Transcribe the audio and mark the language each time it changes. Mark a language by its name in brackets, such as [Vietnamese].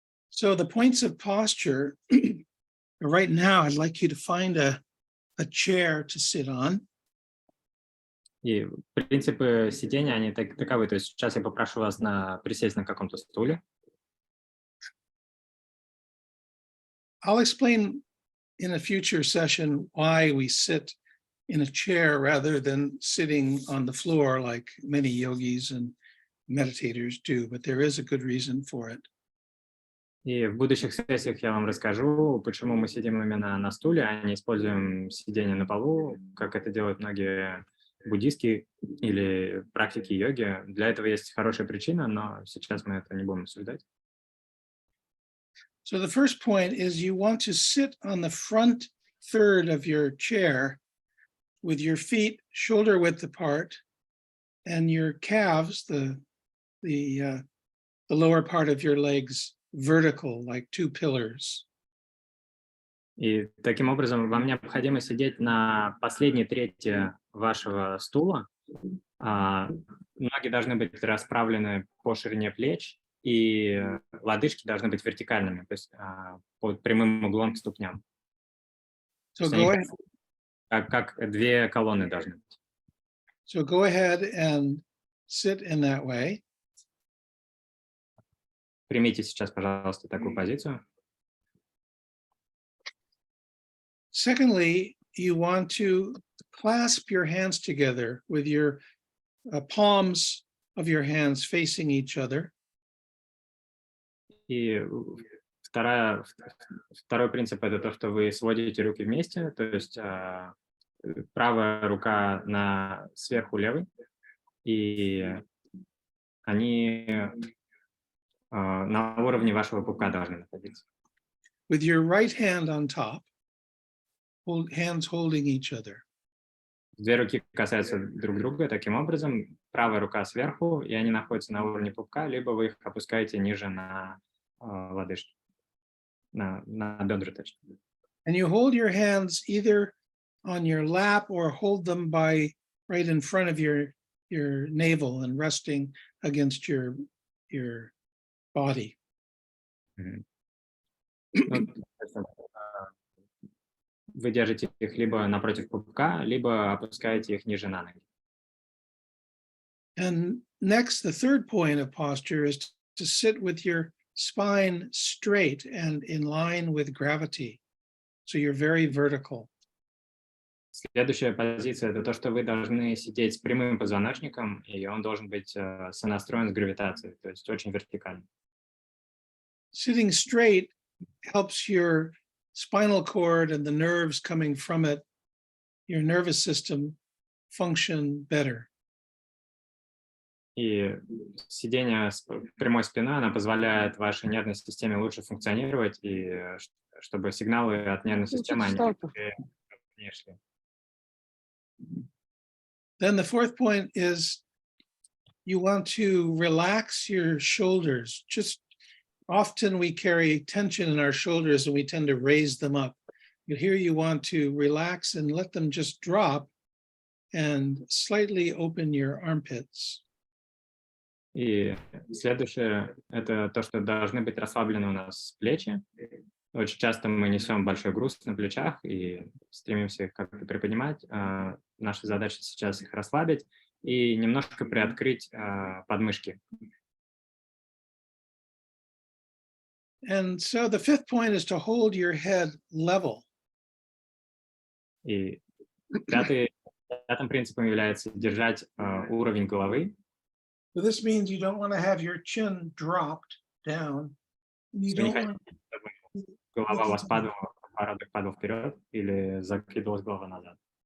[English] So the points of posture, right now, I'd like you to find a chair to sit on. [Russian] И принципы сидения, они таковы. То есть сейчас я попрошу вас присесть на каком-то стуле. [English] I'll explain in a future session why we sit in a chair rather than sitting on the floor like many yogis and meditators do, but there is a good reason for it. [Russian] И в будущих сессиях я вам расскажу, почему мы сидим именно на стуле, а не используем сидение на полу, как это делают многие буддистские или практики йоги. Для этого есть хорошая причина, но сейчас мы это не будем обсуждать. [English] So the first point is you want to sit on the front third of your chair with your feet shoulder width apart and your calves, the lower part of your legs vertical, like two pillars. [Russian] И таким образом вам необходимо сидеть на последней трети вашего стула. Ноги должны быть расправлены по ширине плеч, и лодыжки должны быть вертикальными, то есть под прямым углом к ступням. [English] So go ahead. [Russian] Как две колонны должны быть. [English] So go ahead and sit in that way. [Russian] Примите сейчас, пожалуйста, такую позицию. [English] Secondly, you want to clasp your hands together with your palms of your hands facing each other. [Russian] И второй принцип – это то, что вы сводите руки вместе, то есть правая рука сверху левой, и они на уровне вашего пупка должны находиться. [English] With your right hand on top, hands holding each other. [Russian] Две руки касаются друг друга таким образом. Правая рука сверху, и они находятся на уровне пупка, либо вы их опускаете ниже на лодыжки, на бедра точно. [English] And you hold your hands either on your lap or hold them by right in front of your navel and resting against your body. [Russian] Вы держите их либо напротив пупка, либо опускаете их ниже на ноги. [English] And next, the third point of posture is to sit with your spine straight and in line with gravity. So you're very vertical. [Russian] Следующая позиция – это то, что вы должны сидеть с прямым позвоночником, и он должен быть сонастроен с гравитацией, то есть очень вертикально. [English] Sitting straight helps your spinal cord and the nerves coming from it, your nervous system, function better. [Russian] И сидение с прямой спиной, она позволяет вашей нервной системе лучше функционировать, и чтобы сигналы от нервной системы, они не шли. [English] Then the fourth point is you want to relax your shoulders. Just often we carry tension in our shoulders and we tend to raise them up. But here you want to relax and let them just drop and slightly open your armpits. [Russian] И следующее – это то, что должны быть расслаблены у нас плечи. Очень часто мы несем большой груз на плечах и стремимся их как-то приподнимать. Наша задача сейчас их расслабить и немножко приоткрыть подмышки. [English] And so the fifth point is to hold your head level. [Russian] И пятым принципом является держать уровень головы [English] So this means you don't want to have your chin dropped down. And you [Russian] Вы не [English] don't [Russian] хотите, [English] want [Russian] чтобы голова у вас падала, подбородок падал вперед или закидывалась голова назад.